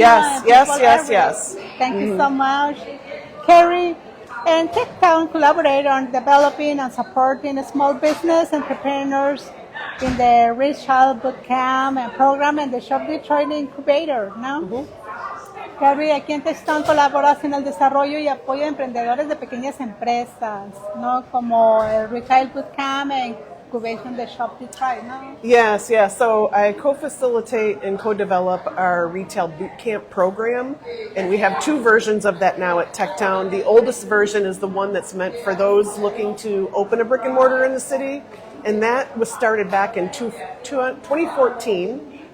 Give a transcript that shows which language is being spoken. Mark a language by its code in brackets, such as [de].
[en] Yes. Thank you so much. Carrie and TechTown collaborate on developing and supporting small business entrepreneurs in the Retail Bootcamp and program and the Shop Detroit Incubator, ¿no? [es] Carrie, aquí en TechTown colaboras en el desarrollo y apoyo de emprendedores de pequeñas empresas, ¿no? Como el Retail Bootcamp and Incubation, the Shop Detroit, ¿no? [en] Yes. So I co-facilitate and co-develop our Retail Bootcamp program, and we have two versions of that now at TechTown. The oldest version is the one that's meant for those looking to open a brick and mortar in the city, and that was started back in 2014.